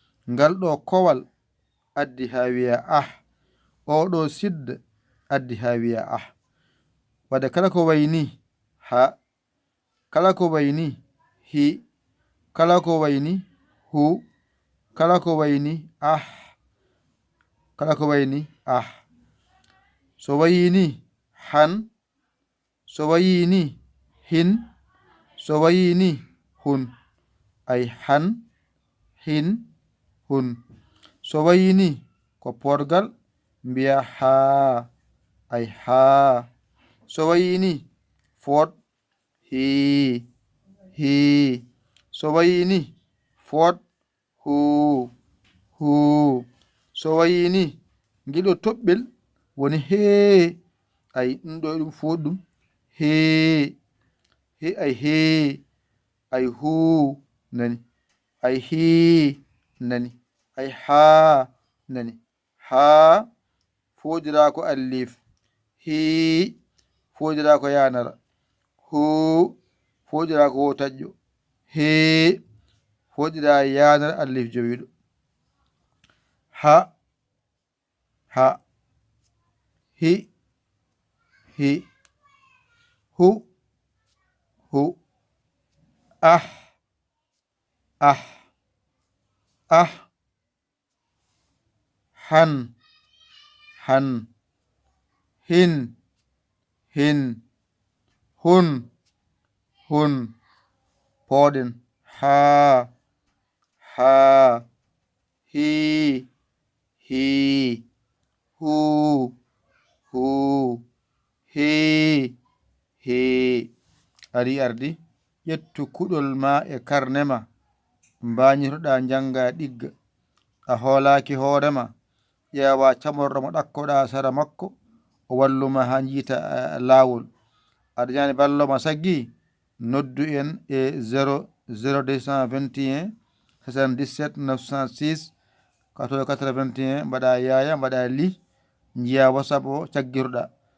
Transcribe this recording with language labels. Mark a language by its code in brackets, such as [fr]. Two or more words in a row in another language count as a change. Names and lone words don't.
[ff] Ngal ɗo kowal addi ha wiya ah. O ɗo sidda addi ha wiya ah. Wadde kala ko wayni ha, kala ko wayni hi, kala ko wayni hu, kala ko wayni ah, kala ko wayni ah. So wayni han, so wayni hin, so wayni hun. Ay, han, hin, hun. So wayni ko porgal, mbiya ha, ay, ha. So wayni fot, hi, hi. So wayni fot, hu, hu. So wayni ngiɗo toɓɓel woni he, ay, ɗum ɗo, ɗum fo ɗum he, he, ay, he, ay, hu, nani, ay, he, nani, ay, ha, nani, ha, foɗira ko alif, he, foɗira ko yanara, hu, foɗira ko wotajjo, he, foɗira yanara alif jowiɗo. Ha, ha, hi, hi, hu, hu, ah, ah, ah, han, han, hin, hin, hun, hun. Poɗen ha, ha, hi, hi, hu, hu, he, he. Ari ardi, ƴettu kuɗol ma e karne ma. Mbañitoɗa janga ɗigga. A hoolaki hoore ma. Ƴeewa camorɗo mo ɗakkoɗa sara makko, o walluma ha jiita, eh, laawol. Aɗa ñaani ballo ma saggi, noddu en e [fr] zéro zéro deux cent vingt et un soixante-dix-sept neuf cent six. Quatorze quatre-vingt-un, [ff] mbaɗa yaya, mbaɗa li, njiya WhatsApp o, caggiruɗa.